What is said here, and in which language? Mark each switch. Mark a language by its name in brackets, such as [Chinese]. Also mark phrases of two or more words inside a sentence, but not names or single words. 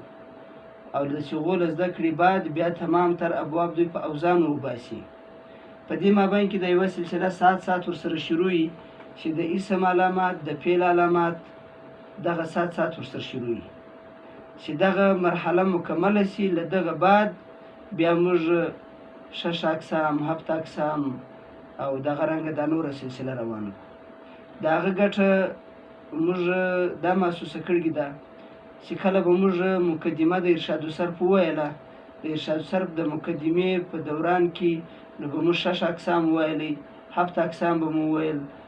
[Pashto] او د صیغو له زده کړې بعد بیا تمام تر ابواب دوی په اوزانو وباسي. په دې مابین کې د یوه سلسله سات ورسره شروع وي چې د اسم علامات د فعل علامات دغه سات ورسره شروع وي چې دغه مرحله مکمله سي. له دغه بعد بیا موږ شش اقسام، هفت اقسام او دغه رنګه دا نوره سلسله روانه کړو. د هغه ګټه موږ دا محسوسه کړې ده چې کله به موږ مقدمه د ارشاد الصرف وویله، د ارشاد الصرف د مقدمې په دوران کې نو به موږ شش اقسام وویلی، هفت اقسام به مو وویل.